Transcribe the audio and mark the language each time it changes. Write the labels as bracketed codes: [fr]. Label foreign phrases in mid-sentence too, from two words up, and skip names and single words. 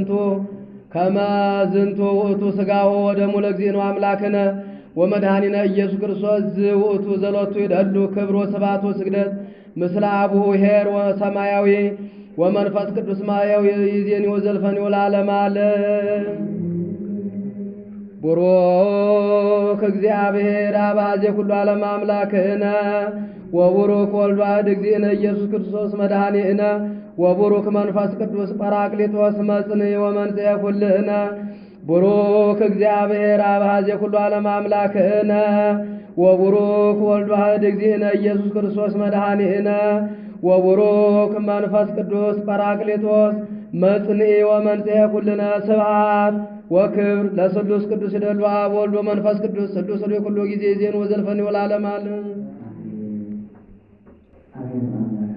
[gez] ዝንቱ ውእቱ ሥጋሁ ወደሙ ለእግዚእነ አምላክነ ወመድኃኒነ ኢየሱስ ክርስቶስ ዝውእቱ ዘሎቱ ይደሉ ክብር ወስብሐት ወስግደት ምስለ አቡሁ ኄር ወሰማያዊ ወመንፈስ ቅዱስ ማያዊ ይእዜኒ ወዘልፈኒ ወለዓለመ ዓለም። ቡሩክ እግዚአብሔር አብ ኀዜ ኩሉ ዓለም አምላክነ ወቡሩክ ወልድ ዋሕድ እግዚእነ ኢየሱስ ክርስቶስ መድኃኒነ ወቡሩክ መንፈስ ቅዱስ ጰራቅሊጦስ መጽንዕ ወመንጽሔ ኩልነ። ቡሩክ እግዚአብሔር አብ ኀዜ ኩሉ ዓለም አምላክነ ወቡሩክ ወልድ ዋሕድ እግዚእነ ኢየሱስ ክርስቶስ መድኃኒነ ወቡሩክ መንፈስ ቅዱስ ጰራቅሊጦስ መጽንዕ ወመንጽሔ ኩልነ። ስብሐት ወክብር ለስሉስ ቅዱስ ይደሉ አብ ወልድ ወመንፈስ ቅዱስ ስሉስ ኩሉ ጊዜ ዜን ወዘልፈኒ ወለዓለመ ዓለም።